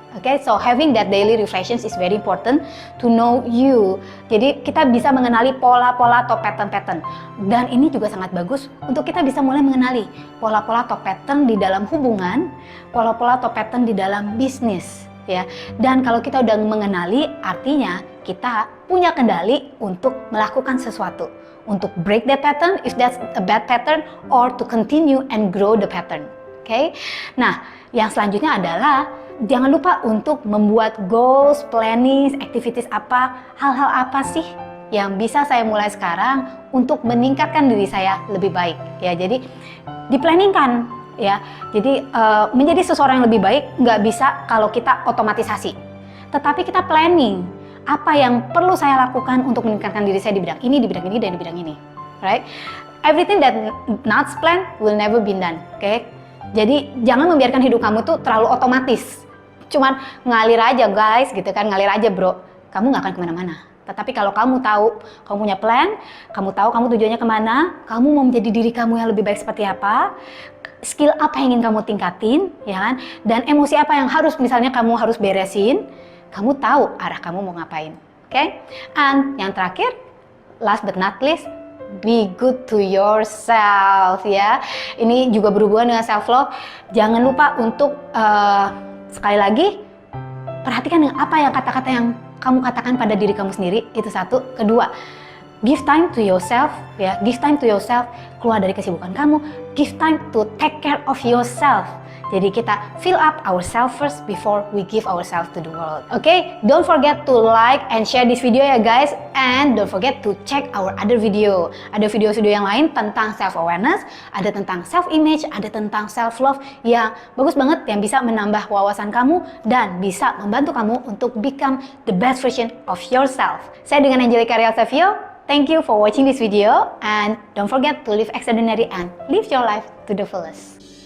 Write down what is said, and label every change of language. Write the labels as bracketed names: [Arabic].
[English] Okay, so having that daily reflections is very important to know you. [Indonesian] Jadi kita bisa mengenali pola-pola atau pattern-pattern. Dan ini juga sangat bagus untuk kita bisa mulai mengenali pola-pola atau pattern di dalam hubungan, pola-pola atau pattern di dalam bisnis. Ya. Dan kalau kita udah mengenali, artinya kita punya kendali untuk melakukan sesuatu. [English] Untuk break that pattern, if that's a bad pattern, or to continue and grow the pattern. Okay? [Indonesian] Nah, yang selanjutnya adalah jangan lupa untuk membuat goals, planning, activities apa, hal-hal apa sih yang bisa saya mulai sekarang untuk meningkatkan diri saya lebih baik. Ya, jadi diplanningkan ya. Jadi menjadi seseorang yang lebih baik nggak bisa kalau kita otomatisasi. Tetapi kita planning apa yang perlu saya lakukan untuk meningkatkan diri saya di bidang ini, dan di bidang ini. [English] Right? Everything that not planned will never be done. Okay? [Indonesian] Jadi jangan membiarkan hidup kamu tuh terlalu otomatis. Cuman ngalir aja guys gitu kan, ngalir aja bro. Kamu nggak akan kemana-mana. Tetapi kalau kamu tahu, kamu punya plan, kamu tahu kamu tujuannya kemana, kamu mau menjadi diri kamu yang lebih baik seperti apa, skill apa yang ingin kamu tingkatin, ya kan? Dan emosi apa yang harus misalnya kamu harus beresin, kamu tahu arah kamu mau ngapain. Oke? [English] And [Indonesian] yang terakhir, [English] last but not least, be good to yourself ya. [Indonesian] Ini juga berhubungan dengan self love. Jangan lupa untuk sekali lagi perhatikan dengan apa yang kata-kata yang kamu katakan pada diri kamu sendiri. Itu satu. [English] Kedua, give time to yourself ya. Give time to yourself. [Indonesian] Keluar dari kesibukan kamu. [English] Give time to take care of yourself. Jadi kita fill up ourselves first before we give ourselves to the world. Okay? Don't forget to like and share this video ya guys. And don't forget to check our other video. [Indonesian] Ada video-video yang lain tentang self-awareness, ada tentang self-image, ada tentang self-love yang bagus banget, yang bisa menambah wawasan kamu dan bisa membantu kamu untuk [English] become the best version of yourself. [Indonesian] Saya dengan Angelica Rial Savio. [English] Thank you for watching this video and don't forget to live extraordinary and live your life to the fullest.